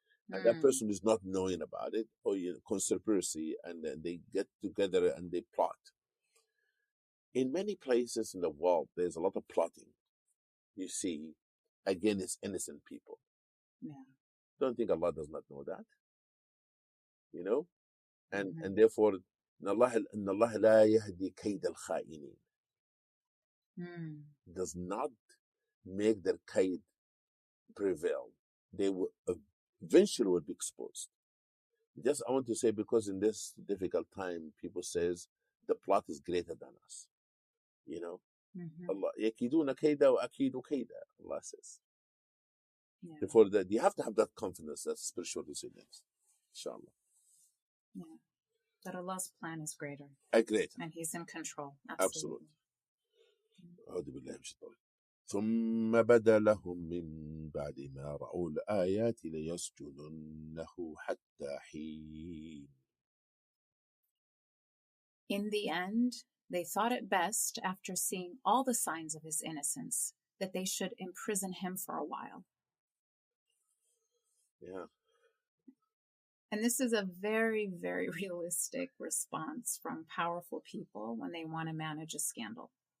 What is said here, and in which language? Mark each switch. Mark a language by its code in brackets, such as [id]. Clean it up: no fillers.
[en] And that person is not knowing about it, or conspiracy, and then they get together and they plot. In many places in the world, there's a lot of plotting, you see, against innocent people. Don't think Allah does not know that. And therefore, [ar] إن الله لا يهدي كيد الخائنين. [en] Does not make their kaid prevail. They will eventually will be exposed. Just I want to say, because in this difficult time, people says the plot is greater than us. [ar] Allah يكيدون كيدا وأكيد كيدا. [en] Allah says. Therefore, that you have to have that confidence, that spiritual resilience. Inshallah. Yeah. But Allah's plan is greater. Great. And He's in control. Absolutely. Absolutely. [ar] أعوذ بالله من الشيطان. ثم بدا لهم من بعد ما رأوا الآيات ليسجننه حتى حين. [en] In the end, they thought it best, after seeing all the signs of his innocence, that they should imprison him for a while. Yeah. And this is a very, very realistic response from powerful people when they want to manage a scandal.